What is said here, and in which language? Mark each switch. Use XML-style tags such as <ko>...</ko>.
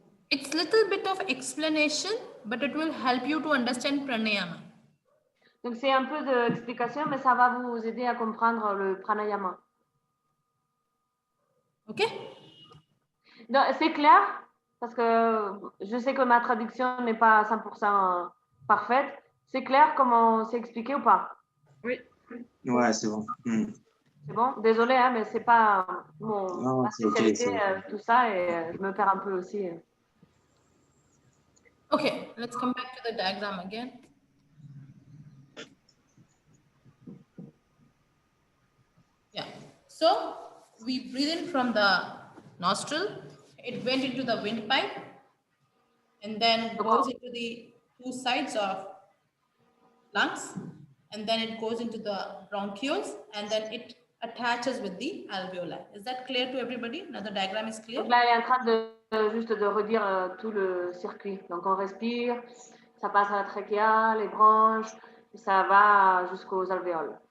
<en>It's a little bit of explanation, but it will help you to understand pranayama.</en> <fr>Donc, c'est un peu d'explication, mais ça va vous aider à comprendre le pranayama.</fr> <en>OK?</en> <fr>C'est clair? Parce que je sais que ma traduction n'est pas 100% parfaite. C'est clair comment c'est expliqué ou pas? Oui. Ouais, c'est bon. C'est bon? Désolée, hein, mais c'est pas ma spécialité,</fr> <en>okay,</en> <fr>tout ça, et je me perds un peu aussi.</fr> <en>Okay, let's come back to the diagram again. Yeah, so we breathe in from the nostril, it went into the windpipe, and then goes into the two sides of lungs, and then it goes into the bronchioles, and then it attaches with the alveoli. Is that clear to everybody? Now the diagram is clear?</en> <fr>Donc là, elle est en train juste de redire tout le circuit. Donc on respire, ça passe à la trachéa, les bronches, et ça va jusqu'aux alvéoles.</fr>